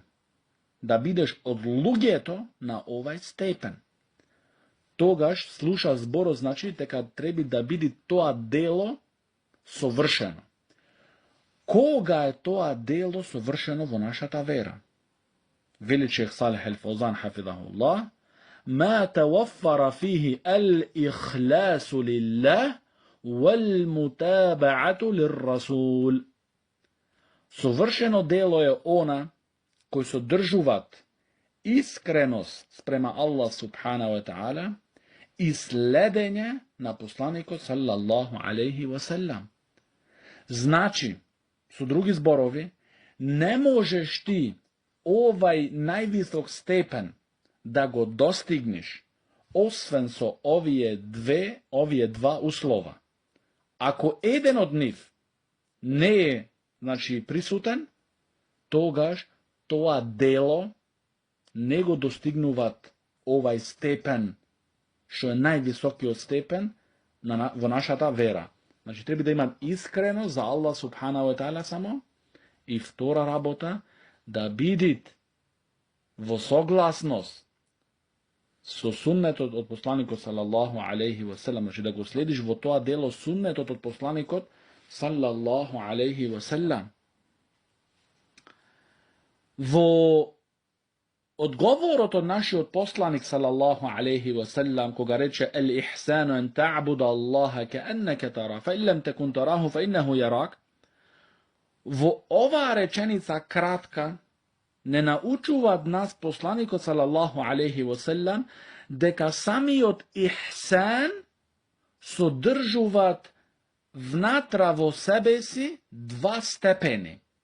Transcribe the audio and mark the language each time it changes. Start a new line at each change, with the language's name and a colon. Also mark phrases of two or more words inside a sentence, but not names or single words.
Macedonian: Да бидеш од луѓето на овај степен. Тогаш слуша зборот, значи, дека треба да биде тоа дело совршено. Кога е тоа дело совршено во нашата вера?
Arabic: Вели шех Салих ал-Фаузан хафизахуллах: ما توفر فيه الإخلاص لله والمتابعة للرسول.
Macedonian: Совршено дело е она кој содржуваат искреност спрема Аллах
Arabic: سبحانه وتعالى
Macedonian: и следење на посланикот
Arabic: صلى الله عليه وسلم.
Macedonian: Значи, со други зборови, не можеш ти овај највисок степен да го достигнеш, osвен со овие два услова. Ако еден од нив не е, значи, присутен, тогаш тоа дело не го достигнуваат овај степен, што е највисокиот степен во нашата вера. Значи, треба да имат искрено за Аллах
Arabic: سبحانه وتعالى
Macedonian: само, и втора работа, да бидит во согласност со суннетот од посланикот
Arabic: صلى الله عليه وسلم,
Macedonian: значи да го следиш во тоа дело суннетот од посланикот
Arabic: صلى الله عليه وسلم.
Macedonian: Во одговорот од нашиот посланик
Arabic: صلى الله عليه وسلم,
Macedonian: кога рече
Arabic: الإحسان أن تعبد الله كأنك ترا فإن لم تكن تراه فإنه يراك,
Macedonian: во оваа реченица кратка не научуваат нас посланикот
Arabic: صلى الله عليه وسلم
Macedonian: дека самиот ихсан содржуваат внатра во себе си два степени.